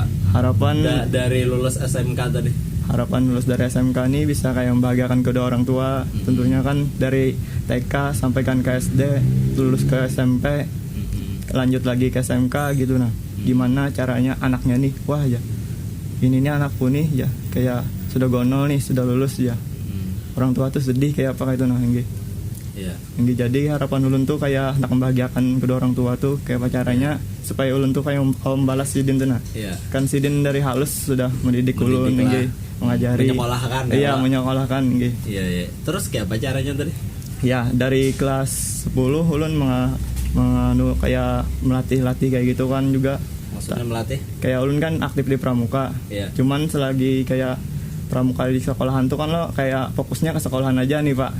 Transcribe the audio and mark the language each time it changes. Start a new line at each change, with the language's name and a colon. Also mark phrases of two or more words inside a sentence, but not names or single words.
Indonesian: Harapan Dari lulus SMK tadi. harapan lulus dari SMK ini bisa kayak membahagiakan kedua orang tua. Tentunya kan dari TK sampai kan ke SD, lulus ke SMP, lanjut lagi ke SMK gitu. Nah, gimana caranya anaknya nih, wah ya ini nih anakku nih ya kayak sudah gonol nih, sudah lulus ya. Orang tua tuh sedih kayak apa itu nggih. Iya.
Banjar: Nggih, jadi harapan ulun tuh kayak hendak membahagiakan kedua orang tua tuh kayak apa caranya supaya ulun tuh kayak membalas sidin tuh
Indonesian: Iya.
Banjar: Kan sidin dari halus sudah mendidik ulun nggih,
Indonesian: mengajari. Menyekolahkan. Iya, menyekolahkan nggih. Iya. Terus kayak apa caranya tadi? Ya, dari kelas 10 ulun kayak melatih kayak gitu kan juga. Maksudnya melatih? Kayak ulun kan aktif di pramuka. Iya. Cuman selagi kayak pramuka di sekolahan tuh kan lo kayak fokusnya ke sekolahan aja nih, Pak.